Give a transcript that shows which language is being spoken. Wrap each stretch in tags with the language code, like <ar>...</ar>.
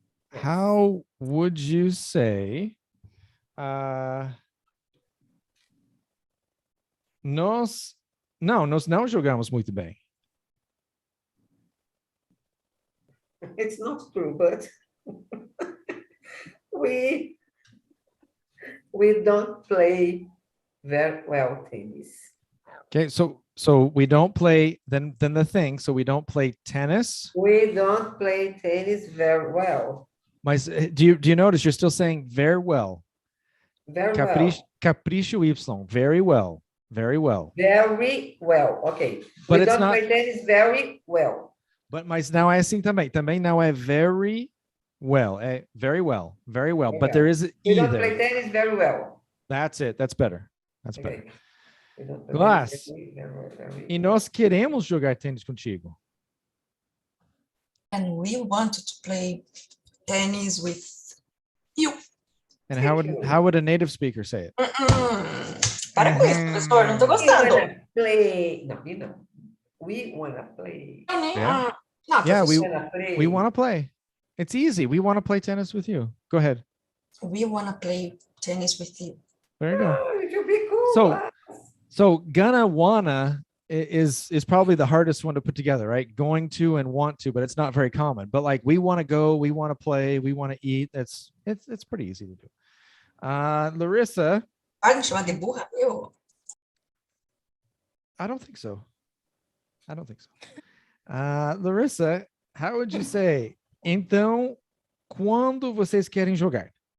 <en>how would you say</en> <pt>nós não jogamos muito bem.</pt> <en>It's not true, but we don't play very well tennis. Okay, so we don't play then the thing. So we don't play tennis. We don't play tennis very well. Mas do you notice you're still saying very well? Very well. Capricho y, very well. Very well. Very well. Okay. But we it's don't not play tennis very well.</en> <pt>Mas não é assim também. Também não é very well. É very well. Very well.</pt> <en>Okay. But there is We don't either. play tennis very well. That's it. That's better. That's better. Okay. We don't play Glass. tennis very</en> <pt>E nós queremos jogar tênis contigo.</pt> <en>And we wanted to play tennis with you. And how would a native speaker say it?</en> <pt>Para com isso, professor, não tô gostando.</pt> <en>Play. No, you know. We wanna play. Yeah.</en> <pt>Não,</pt> <en>Yeah,</en> <pt>professor,</pt> <en>we want to play. It's easy. We want to play tennis with you. Go ahead. we wanna play tennis with you. There you go. Oh, it will be cool. So gonna wanna is probably the hardest one to put together, right? Going to and want to, but it's not very common. But like we want to go, we want to play, we want to eat. It's pretty easy to do. Larissa.</en> <pt>Vai me chamar de burra? Eu.</pt> <en>I don't think so. Larissa, how would you say?</en> <pt>Então, quando vocês querem jogar?</pt>